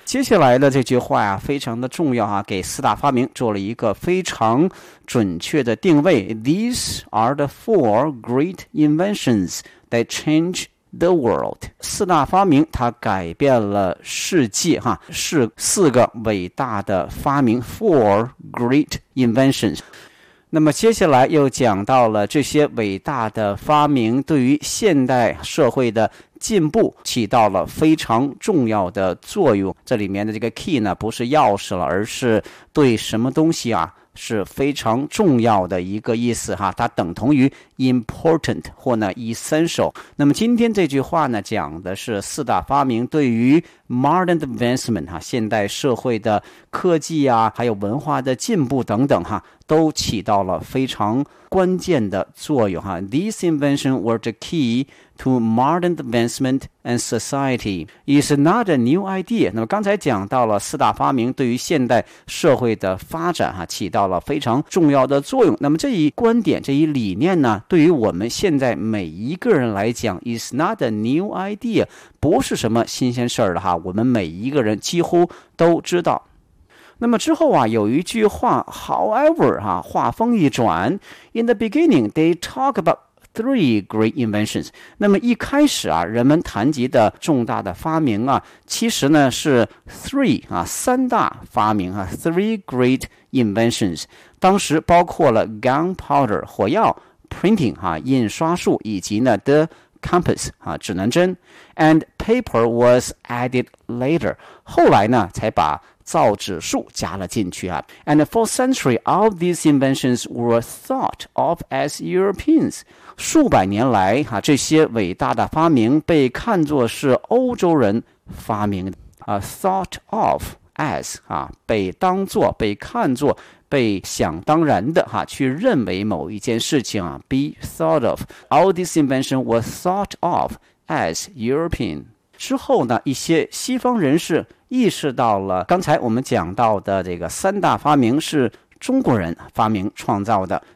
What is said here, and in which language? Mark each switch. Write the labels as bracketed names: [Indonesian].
[Chinese] 接下来的这句话啊，非常的重要啊，给四大发明做了一个非常准确的定位。 [English] These are the four great inventions that change the world. [Chinese] 四大发明它改变了世界哈，是四个伟大的发明 , [English] four great inventions. [Chinese] 那么接下来又讲到了这些伟大的发明对于现代社会的进步起到了非常重要的作用。这里面的这个 key 呢，不是钥匙了，而是对什么东西啊是非常重要的一个意思哈，它等同于 important 或呢 essential。那么今天这句话呢，讲的是四大发明对于 modern advancement 哈，现代社会的科技啊，还有文化的进步等等哈，都起到了非常关键的作用哈。 [English] These inventions were the key to modern advancement and society. It's not a new idea. [Chinese] 那么刚才讲到了四大发明对于现代社会的发展哈，起到了非常重要的作用。那么这一观点，这一理念呢，对于我们现在每一个人来讲 ， [English] is not a new idea， [Chinese] 不是什么新鲜事儿了哈。我们每一个人几乎都知道。那么之后啊，有一句话 ，however 哈、啊，话锋一转 ， [English] in the beginning they talk about three great inventions。 [Chinese] 那么一开始啊，人们谈及的重大的发明啊，其实呢是 three 啊，三大发明啊 ， [English] three great inventions。 [Chinese] 当时包括了 gunpowder 火药 ，printing 哈、啊、印刷术，以及呢 the compass 啊指南针 ， [English] and paper was added later。 [Chinese] 后来呢才把造纸术加了进去啊。 [English] And for centuries, all these inventions were thought of as Europeans. [Chinese] 数百年来、啊、这些伟大的发明被看作是欧洲人发明的、 [English] thought of as、 [Chinese] 啊、被当作、被看作、被想当然的、啊、去认为某一件事情、啊、 [English] be thought of. All these inventions were thought of as European. [Chinese] 之后呢，一些西方人士意识到了刚才我们讲到的这个三大发明是中国人发明创造的。